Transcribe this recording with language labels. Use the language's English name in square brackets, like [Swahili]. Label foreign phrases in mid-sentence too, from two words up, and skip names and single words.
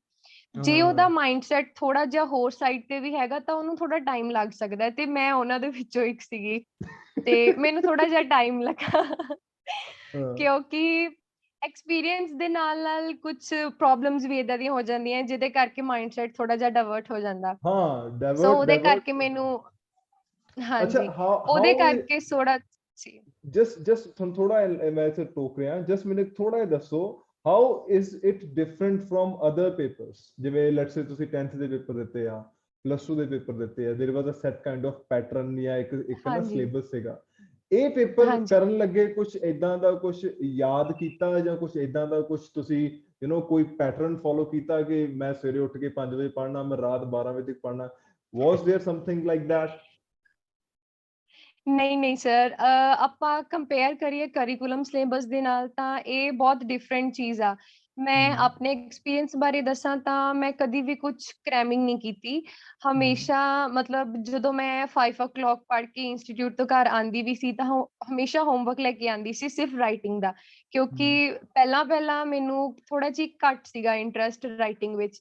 [Punjabi] ਜੇ ਉਹਦਾ ਮਾਈਂਡਸੈਟ ਥੋੜਾ ਜਿਹਾ ਹੋਰ ਸਾਈਡ ਤੇ ਵੀ ਹੈਗਾ ਤਾਂ ਉਹਨੂੰ ਥੋੜਾ ਟਾਈਮ ਲੱਗ ਸਕਦਾ ਹੈ, ਤੇ ਮੈਂ ਉਹਨਾਂ ਦੇ ਵਿੱਚੋਂ ਇੱਕ ਸੀਗੀ ਤੇ ਮੈਨੂੰ ਥੋੜਾ ਜਿਹਾ ਟਾਈਮ ਲੱਗਾ ਕਿਉਂਕਿ ਐਕਸਪੀਰੀਅੰਸ ਦੇ ਨਾਲ ਕੁਝ ਪ੍ਰੋਬਲਮਸ ਵੀ ਏਦਾਂ ਦੀਆਂ ਹੋ ਜਾਂਦੀਆਂ ਜਿਹਦੇ ਕਰਕੇ ਮਾਈਂਡਸੈਟ ਥੋੜਾ ਜਿਹਾ ਡਾਇਵਰਟ ਹੋ ਜਾਂਦਾ। ਸੋ ਉਹਦੇ ਕਰਕੇ ਮੈਨੂੰ ਉਹਦੇ ਕਰਕੇ ਥੋੜਾ ਜਸਟ ਤੁਹਾਨੂੰ ਥੋੜਾ ਮੈਂ ਇੱਥੇ ਟੋਕ ਰਿਹਾ, ਜਸਟ ਮੈਨੂੰ ਥੋੜਾ ਜਿਹਾ ਦੱਸੋ [English] how is it different from other papers? [Punjabi] ਜਿਵੇਂ [English] let's say [Punjabi] ਤੁਸੀਂ 10th ਦੇ ਪੇਪਰ ਦਿੱਤੇ ਆ, ਪਲੱਸ 2 ਦੇ ਪੇਪਰ ਦਿੱਤੇ ਆ, [English] there was a set kind of pattern [Punjabi] ਜਾਂ ਇੱਕ ਨਾ ਸਿਲੇਬਸ ਸੀਗਾ। ਇਹ ਪੇਪਰ ਕਰਨ ਲੱਗੇ ਕੁਝ ਇਦਾਂ ਦਾ ਕੁਝ ਯਾਦ ਕੀਤਾ ਜਾਂ ਕੁਝ ਇਦਾਂ ਦਾ ਕੁਝ ਤੁਸੀਂ ਕੋਈ ਪੈਟਰਨ ਫੋਲੋ ਕੀਤਾ ਕਿ ਮੈਂ ਸਵੇਰੇ ਉੱਠ ਕੇ 5 ਵਜੇ ਪੜ੍ਹਨਾ, ਮੈਂ ਰਾਤ 12 ਵਜੇ ਤੱਕ ਪੜ੍ਹਨਾ? [English] Was there something like that? [Punjabi] ਨਹੀਂ ਸਰ, ਆਪਾਂ ਕੰਪੇਅਰ ਕਰੀਏ [English] curriculum syllabus [Punjabi] ਦੇ ਨਾਲ ਤਾਂ ਇਹ ਬਹੁਤ ਡਿਫਰੈਂਟ ਚੀਜ਼ ਆ। ਮੈਂ ਆਪਣੇ ਐਕਸਪੀਰੀਅੰਸ ਬਾਰੇ ਦੱਸਾਂ ਤਾਂ ਮੈਂ ਕਦੀ ਵੀ ਕੁਝ ਕ੍ਰੈਮਿੰਗ ਨਹੀਂ ਕੀਤੀ। ਹਮੇਸ਼ਾ ਮਤਲਬ ਜਦੋਂ ਮੈਂ 5 o'clock ਪੜ੍ਹ ਕੇ ਇੰਸਟੀਟਿਊਟ ਤੋਂ ਘਰ ਆਉਂਦੀ ਵੀ ਸੀ ਤਾਂ ਹਮੇਸ਼ਾ ਹੋਮਵਰਕ ਲੈ ਕੇ ਆਉਂਦੀ ਸੀ, ਸਿਰਫ ਰਾਈਟਿੰਗ ਦਾ, ਕਿਉਂਕਿ ਪਹਿਲਾਂ ਮੈਨੂੰ ਥੋੜਾ ਜਿਹਾ ਘੱਟ ਸੀਗਾ ਇੰਟਰਸਟ ਰਾਈਟਿੰਗ ਵਿੱਚ।